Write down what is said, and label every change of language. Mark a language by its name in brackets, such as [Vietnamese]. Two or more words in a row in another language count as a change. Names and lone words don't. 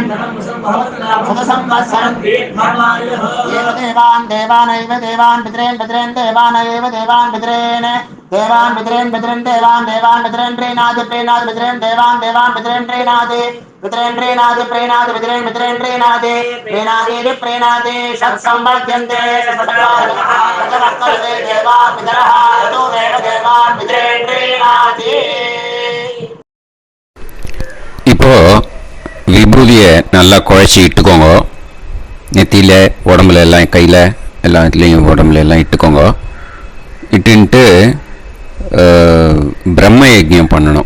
[Sanskrit] सुतसंवत्सरं एव देवान् देवान् पितरेन् पितरेन् देवानैव देवान् पितरेन् देवान् पितरेन् पितरेन् देवान् पितरेन् प्रीणाति प्रीणाति पितरेन् देवान् पितरेन् प्रीणाति पितरेन् प्रीणाति प्रीणाति पितरेन् पितरेन् प्रीणाति प्रीणाति प्रीणाति षट्संवर्ध्यन्ते सत्कार्यः देवान् पितरः ततो देव देवान् पितरेन् प्रीणाति. [Tamil] இப்போ விபூதியை நல்லா குழைச்சி இட்டுக்கோங்க. நெத்தியில், உடம்புல எல்லாம், கையில் எல்லா இதுலேயும் உடம்புல எல்லாம் இட்டுக்கோங்க. இட்டுன்ட்டு பிரம்ம யஜ்ஞம் பண்ணணும்.